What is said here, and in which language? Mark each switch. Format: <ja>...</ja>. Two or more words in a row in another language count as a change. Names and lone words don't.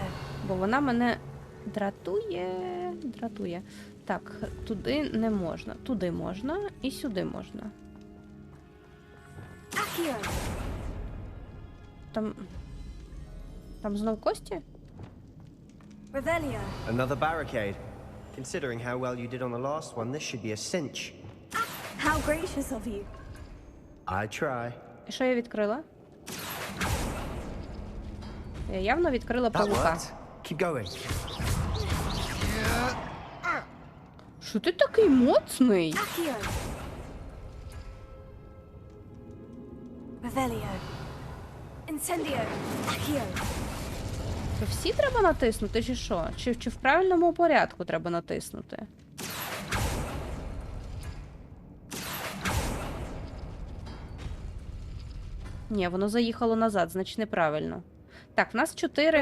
<uk>бо вона мене дратує. Дратує. Так, туди не можна. Туди можна і сюди можна. Accio. Там знов кості? Revelio.</uk> <en>Another barricade. Considering how well you did on the last one, this should be a cinch. How gracious of you. I try.</en> <uk>І що я відкрила? Я явно відкрила</uk> <en>That</en> <uk>павука.</uk> <en>worked. Keep going.</en> <uk>Що ти такий моцний? Accio. Revelio. Incendio. Accio. То всі треба натиснути, чи що? Чи в правильному порядку треба натиснути? Ні, воно заїхало назад, значить неправильно. Так, в нас 4.</uk>